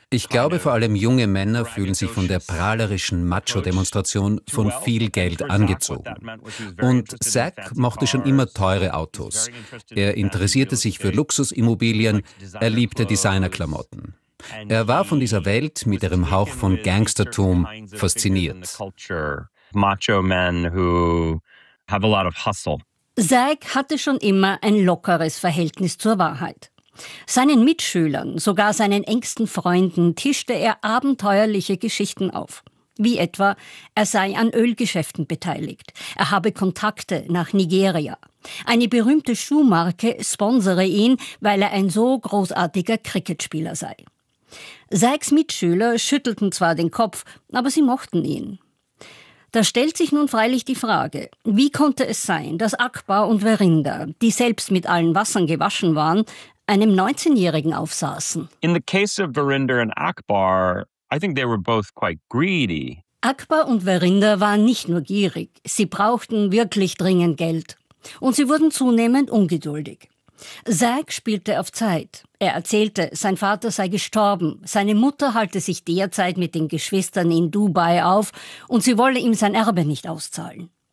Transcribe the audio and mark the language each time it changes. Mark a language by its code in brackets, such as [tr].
[de] Ich glaube, vor allem junge Männer fühlen sich von der prahlerischen Macho-Demonstration von viel Geld angezogen. Und Zach mochte schon immer teure Autos. Er interessierte sich für Luxusimmobilien, er liebte Designerklamotten. Er war von dieser Welt mit ihrem Hauch von Gangstertum fasziniert. [en] Macho men who have a lot of hustle. [de] Zach hatte schon immer ein lockeres Verhältnis zur Wahrheit. Seinen Mitschülern, sogar seinen engsten Freunden, tischte er abenteuerliche Geschichten auf. Wie etwa, er sei an Ölgeschäften beteiligt, er habe Kontakte nach Nigeria. Eine berühmte Schuhmarke sponsere ihn, weil er ein so großartiger Cricketspieler sei. Zachs Mitschüler schüttelten zwar den Kopf, aber sie mochten ihn. Da stellt sich nun freilich die Frage, wie konnte es sein, dass Akbar und Verinder, die selbst mit allen Wassern gewaschen waren, einem 19-Jährigen aufsaßen? [en] In the case of Verinder and Akbar, I think they were both quite greedy. [de] Akbar und Verinder waren nicht nur gierig, sie brauchten wirklich dringend Geld. Und sie wurden zunehmend ungeduldig. Zach spielte auf Zeit. Er erzählte, sein Vater sei gestorben, seine Mutter halte sich derzeit mit den Geschwistern in Dubai auf und sie wolle ihm sein Erbe nicht auszahlen.